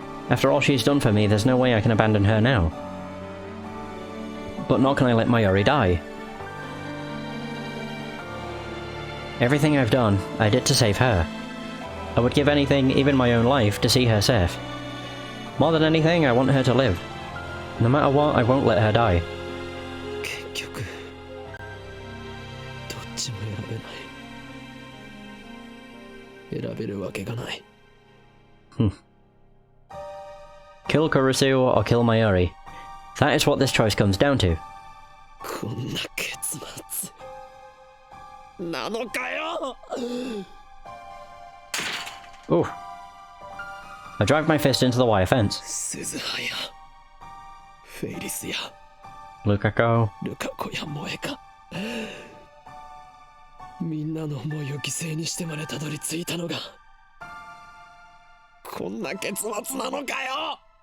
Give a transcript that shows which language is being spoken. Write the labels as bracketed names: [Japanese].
[English] After all she's done for me, there's no way I can abandon her now. But nor can I let Maori die. Everything I've done, I did to save her. I would give anything, even my own life, to see her safe. More than anything, I want her to live. No matter what, I won't let her die. [Japanese] 結局どっちも選べない。選べるわけがない。 [English] Kill Kurisu or kill Maori. That is what this choice comes down to. [Japanese] こんな結末なのかよ。 Ooh. [English] I drive my fist into the wire fence. [Japanese] 鈴葉やフェイリスや Lukako. ルカ子や萌えか、みんなの思いを犠牲にしてまでたどり着いたのがこんな結末なのかよ。